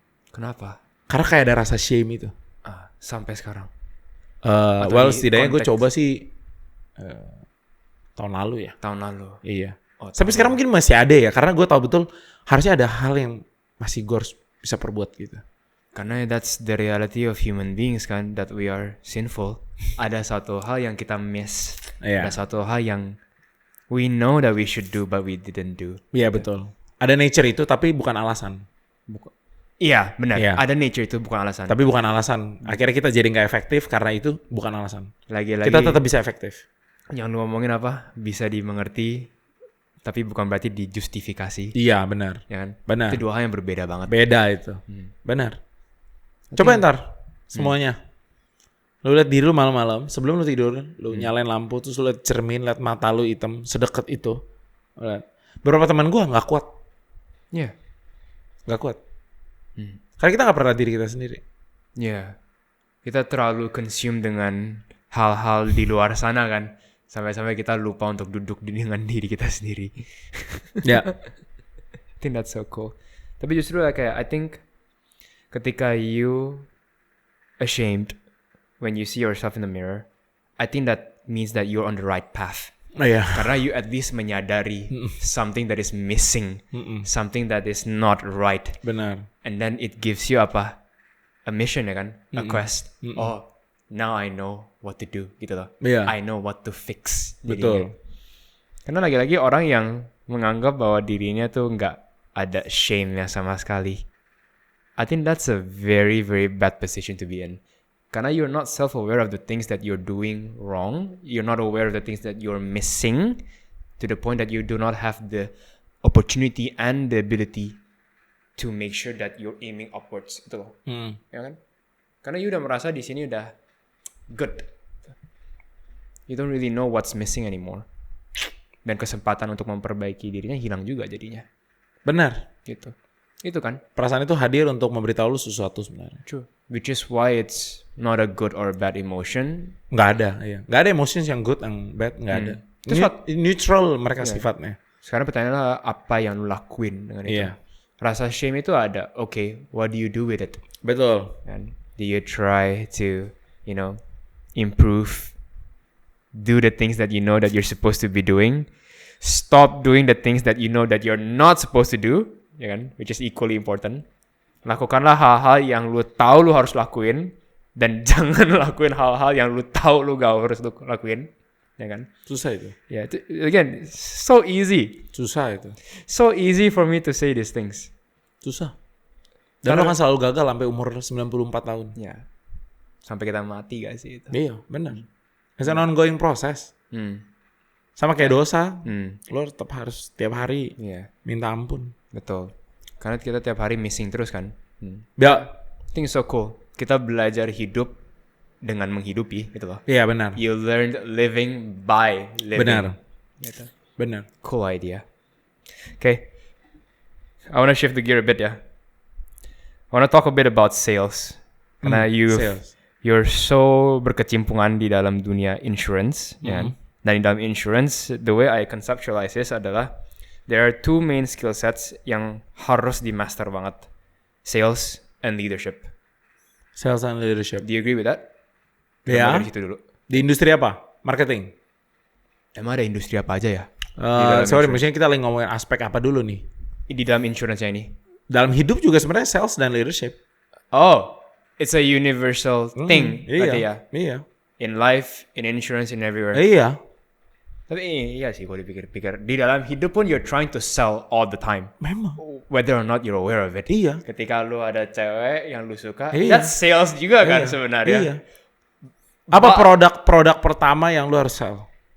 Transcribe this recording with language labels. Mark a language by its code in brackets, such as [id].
[id] Kenapa? Karena kayak ada rasa shame itu. Sampai sekarang? Well, setidaknya gue coba sih tahun lalu ya. Tahun lalu? Iya. Tapi sekarang mungkin masih ada ya, karena gue tahu betul harusnya ada hal yang masih gue harus bisa perbuat gitu. [en] Karena that's the reality of human beings kan, that we are sinful. [id] Ada satu hal yang kita miss. Iya. Ada satu hal yang [en] we know that we should do but we didn't do. [id] Iya betul. Ada nature itu tapi bukan alasan. Iya benar. Iya. Ada nature itu bukan alasan. Tapi bukan alasan. Akhirnya kita jadi nggak efektif karena itu bukan alasan. Lagi-lagi Kita tetap bisa efektif. yang lu ngomongin apa? Bisa dimengerti, tapi bukan berarti dijustifikasi. Iya benar. Ya kan? Benar. Itu dua hal yang berbeda banget. Beda itu. Benar. Coba ntar semuanya. Lu lihat diri lu malam-malam sebelum lu tidur, lu nyalain lampu terus lu lihat cermin, lihat mata lu hitam sedekat itu. Lihat. Beberapa teman gua nggak kuat. Iya. Nggak kuat. Karena kita nggak pernah diri kita sendiri. Iya. Kita terlalu consume dengan hal-hal di luar sana kan. Sampai-sampai kita lupa untuk duduk dengan diri kita sendiri. Ya. [en] I think that's so cool. [id] Tapi justru kayak [en] I think ketika you ashamed when you see yourself in the mirror, I think that means that you're on the right path. [id] Iya. [en] Karena you at least menyadari something that is missing, something that is not right. [id] Benar. [en] And then it gives you apa? A mission ya kan? A quest. Oh, now I know what to do gitu loh. [id] Iya. [en] I know what to fix. [id] Betul. Karena lagi-lagi orang yang menganggap bahwa dirinya tuh nggak ada shame-nya sama sekali. [en] I think that's a very, very bad position to be in. Karena you're not self-aware of the things that you're doing wrong. You're not aware of the things that you're missing to the point that you do not have the opportunity and the ability to make sure that you're aiming upwards. Itu loh. Ya kan? Karena you [id] udah merasa di sini udah [en] good. You don't really know what's missing anymore. [id] Dan kesempatan untuk memperbaiki dirinya hilang juga jadinya. Benar. Gitu. Itu kan. Perasaan itu hadir untuk memberitahu lu sesuatu sebenarnya. [en] True. Which is why it's not a good or bad emotion. [id] Nggak ada, iya. Nggak ada emotions yang good, yang bad, nggak ada. Terus Neutral mereka sifatnya. Sekarang pertanyaannya apa yang lu lakuin dengan itu? Iya. Rasa shame itu ada. [en] Okay, what do you do with it? [id] Betul. [en] And do you try to, improve? Do the things that you know that you're supposed to be doing. Stop doing the things that you know that you're not supposed to do. Ya kan? Which is equally important. [id] Lakukanlah hal-hal yang lu tahu lu harus lakuin. Dan jangan lakuin hal-hal yang lu tahu lu gak harus lakuin. Ya kan? Susah itu. [en] Ya, itu, again, so easy. [id] Susah itu. [en] So easy for me to say these things. [id] Susah. Dan lo kan selalu gagal sampai umur 94 tahun. Ya. Sampai kita mati gak sih itu? Iya, benar. [en] It's an ongoing process. [id] Sama kayak dosa. Lo tetap harus tiap hari minta ampun. Betul. Karena kita tiap hari missing terus kan. Ya. [en] I think it's so cool. [id] Kita belajar hidup dengan menghidupi gitu loh. Iya, benar. [en] You learned living by living. [id] Benar. Gitu. Benar. [en] Cool idea. Okay. I want to shift the gear a bit ya. I want to talk a bit about sales. [id] Karena [en] you're so [id] berkecimpungan di dalam dunia insurance. Ya. Dan di dalam [en] insurance, the way I conceptualize this adalah there are two main skill sets [id] yang harus di-master banget. [en] Sales and leadership. Sales and leadership. Do you agree with that? [id] Ya. Dari situ dulu. Di industri apa? Marketing. Emang ada industri apa aja ya? Sorry, maksudnya kita lagi ngomongin aspek apa dulu nih? Di dalam insurance-nya ini. Dalam hidup juga sebenarnya sales dan leadership. [en] Oh, it's a universal thing. [id] Berarti ya. Iya. [en] In life, in insurance, in everywhere. [id] Iya. Tapi iya sih kalau dipikir-pikir. Di dalam hidup pun [en] you're trying to sell all the time. [id] Memang. [en] Whether or not you're aware of it. [id] Iya. Ketika lu ada cewek yang lu suka, iya. [en] That's sales [id] juga kan sebenarnya. Iya. Apa produk pertama yang lu harus sell?